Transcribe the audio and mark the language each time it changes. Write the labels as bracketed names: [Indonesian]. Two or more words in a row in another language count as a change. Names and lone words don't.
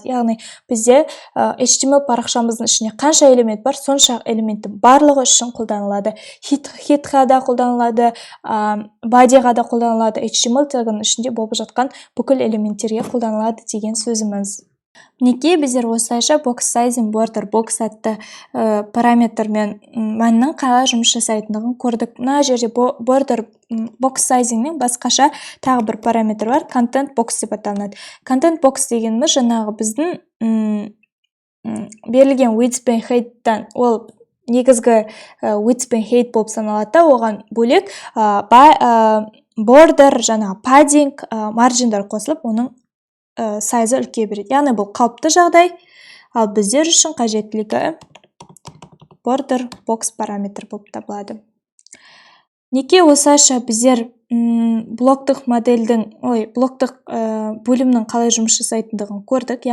[Kazakh] Яғни бізде HTML парақшамыздың ішіне қанша элемент бар, сонша элементі барлығы үшін қолданылады. Hit-ға да қолданылады, body-ға да қолданылады, HTML тегінің ішінде болып жатқан бүкіл элементтерге қолданылады деген сөзіміз. Мінекей біздер осылайша [English] box sizing border box [Kazakh] атты параметрмен мәннің қалай жұмыс жасайтындығын көрдік. Мына жерде [English] border box [Kazakh] sizingнің басқаша тағы бір параметр бар, [English] content box [Kazakh] деп аталынады. [English] Content box [Kazakh] дегеніміз жаңағы біздің берілген width пен height-тан, ол негізгі width пен height болып саналады, оған бөлек border, жаңағы padding, marginдар қосылып, оның сайзы үлкейе береді. Яғни бұл қалыпты жағдай, ал біздер үшін қажеттілігі [English] border box [Kazakh] параметр болып табылады. Неке осылайша біздер блоктық бөлімнің қалай жұмыс жасайтындығын көрдік.